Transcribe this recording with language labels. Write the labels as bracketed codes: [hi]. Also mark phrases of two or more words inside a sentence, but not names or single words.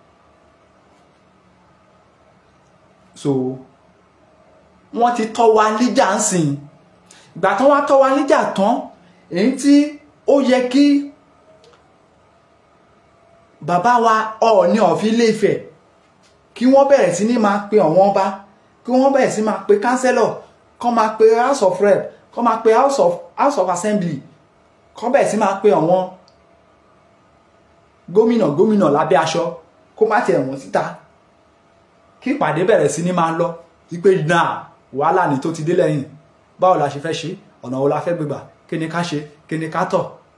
[yo] So wọ́n ti tọ́ wa níjà ń sìn. Ìgbà tán wá tọ́ wa níjà tán, èyí tí ó yẹ kí bàbá wa Ọọ̀ni of Ilé-Ifẹ̀ kí wọ́n bẹ̀rẹ̀ sí ní máa pe àwọn ọba, kí wọ́n bẹ̀rẹ̀ sí máa pe councillor, kán máa pe [en] house of rep, [yo] kán máa pe [en] house of assembly, [yo] kán bẹ̀rẹ̀ sí máa pe àwọn gómìnà lábẹ́ aṣọ, kó má tiẹ̀ wọ́n síta, kí ìpàdé bẹ̀rẹ̀ sí ní máa lọ wípé náà wàhálà ní tó ti dé lẹ́yìn, báwo la ṣe fẹ́ ṣe, ọ̀nà wo la fẹ́ gbégbà, kí ni ká ṣe, kí ni ká tọ̀,